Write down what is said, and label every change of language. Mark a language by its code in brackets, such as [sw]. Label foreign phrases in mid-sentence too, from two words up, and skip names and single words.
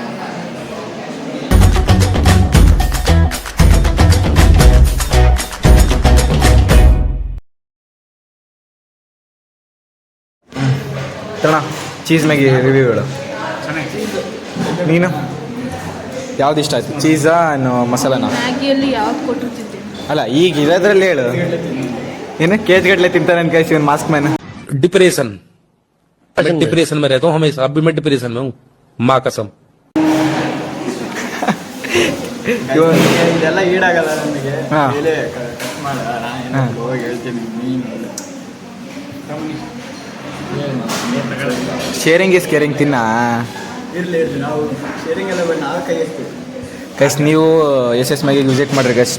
[kn] ತಣ ಚೀಸ್ ಮ್ಯಾಗಿ ರಿವ್ಯೂಗಳು. ನೀನು ಯಾವ್ದು ಇಷ್ಟ ಆಯ್ತು? ಚೀಸಾ ಇನ್ನು ಮಸಾಲಾನ? ಅಲ್ಲ, ಈಗ ಇರೋದ್ರಲ್ಲಿ ಹೇಳು. ಏನು ಕೇಜ್ಗಟ್ಲೆ ತಿಂತಾನೆ ಅಂತ ಕಳಿಸಿ ಒಂದು [en] mask man. [hi] डिप्रेशन में रहता हूँ हमेशा. अभी मैं डिप्रेशन में हूँ, माँ कसम. [kn] ಇದೆಲ್ಲ ಈಡಾಗಲ್ಲ ನನಗೆ. [en] sharing is caring. [kn] ತಿನ್ನ ಗೈಸ್, ನೀವು ಎಸ್ ಮ್ಯಾಗಿಗೆ ವಿಸಿಟ್ ಮಾಡಿರಿ ಗೈಸ್.